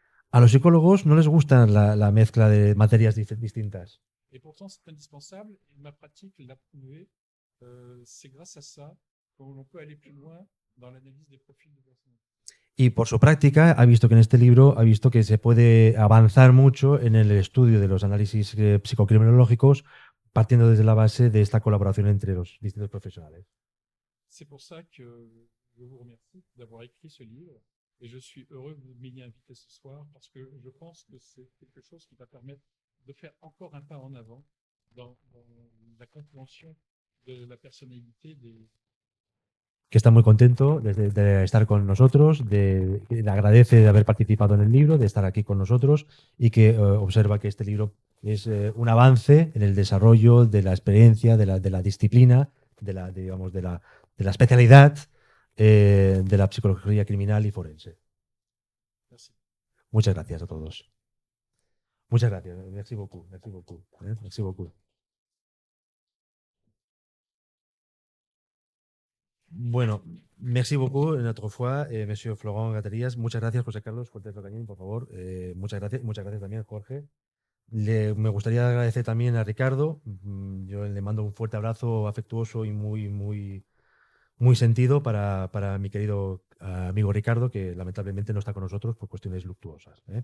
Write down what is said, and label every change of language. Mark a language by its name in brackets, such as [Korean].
[Spanish] A los psicólogos no les gusta la mezcla de materias distintas. [French] Et pourtant, c'est indispensable. Et ma pratique l'a prouvé. C'est grâce à ça qu'on peut aller plus loin dans l'analyse des profils de personnes. [Spanish] Y por su práctica ha visto que en este libro ha visto que se puede avanzar mucho en el estudio de los análisis psicocriminológicos partiendo desde la base de esta colaboración entre los distintos profesionales. [French] C'est pour ça que je vous remercie d'avoir écrit ce livre et je suis heureux que vous m'ayez invité ce soir parce que je pense que c'est quelque chose qui va permettre de faire encore un pas en avant dans la compréhension de la personnalité des. [Spanish] Que está muy contento de estar con nosotros, le agradece de haber participado en el libro, de estar aquí con nosotros y que observa que este libro es un avance en el desarrollo de la experiencia, de la disciplina, de la especialidad de la psicología criminal y forense. [French] Merci. [Spanish] Muchas gracias a todos. Muchas gracias. [French] Merci beaucoup. Merci beaucoup. Merci beaucoup. [Spanish] Bueno, [French] merci beaucoup une autre fois, monsieur Florent Gatarías. [Spanish] Muchas gracias, José Carlos Fuentes Locañín, por favor. Muchas gracias también, Jorge. Me gustaría agradecer también a Ricardo. Yo le mando un fuerte abrazo afectuoso y muy sentido para mi querido amigo Ricardo, que lamentablemente no está con nosotros por cuestiones luctuosas.